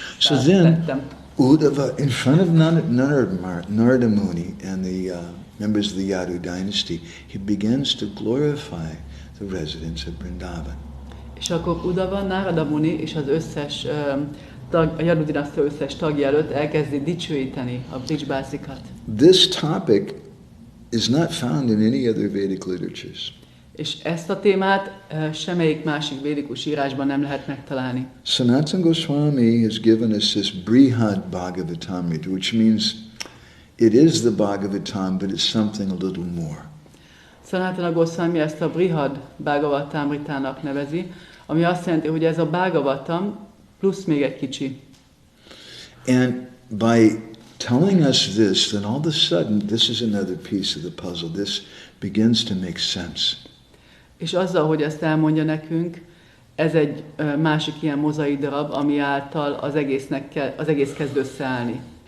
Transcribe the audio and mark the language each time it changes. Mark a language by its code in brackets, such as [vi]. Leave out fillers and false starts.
[en] So then, Uddhava, in front of Narada Muni and the members of the Yadu dynasty, he begins to glorify the residents of Vrindavan. [hu] És akkor Uddhava, Narada Muni és az összes a Yadu dinasztia összes tagja előtt elkezdi dicsőíteni a Brij-bászikat. [en] This topic is not found in any other Vedic literatures. [hu] És ezt a témát semmelyik másik védikus írásban nem lehet megtalálni. [en] Sanatan Goswami has given us this Brhad-bhagavatamrta, which means it is the Bhagavatam, but it's something a little more. [hu] Sanatan Goswami ezt a Brhad-bhagavatamrtának nevezi, ami azt jelenti, hogy ez a Bhagavatam plusz még egy kicsi. [en] And by telling us this, then all of a sudden, this is another piece of the puzzle. This begins to make sense. [hu] És azzal, hogy ezt elmondja nekünk, ez egy másik ilyen mozaik darab, ami által az egész kezd összeállni.